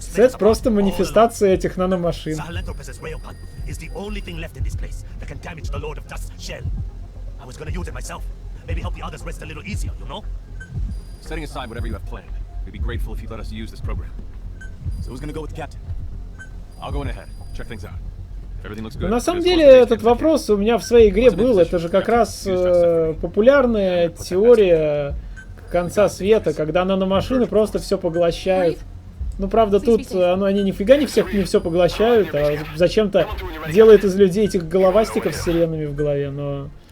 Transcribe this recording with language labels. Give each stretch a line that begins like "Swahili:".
Russian: Сет просто манифестация этих наномашин.
English: Sahelanthropus's railgun is the only thing left in this place that can damage the Lord of Dust's shell. I was gonna use it myself. Maybe help the others rest a little easier, you know? Setting aside whatever you have planned, we'd be grateful if you'd let us use this program. So who's gonna go with the captain? I'll go in ahead, check things out. If everything looks
Russian: Но
English: good,
Russian: на самом деле этот вопрос у меня в своей игре был. Это же как раз популярная теория конца света, когда наномашины просто все поглощают. Ну, правда, тут они нифига не все поглощают, а зачем-то делает из людей этих головастиков с сиренами в голове, но...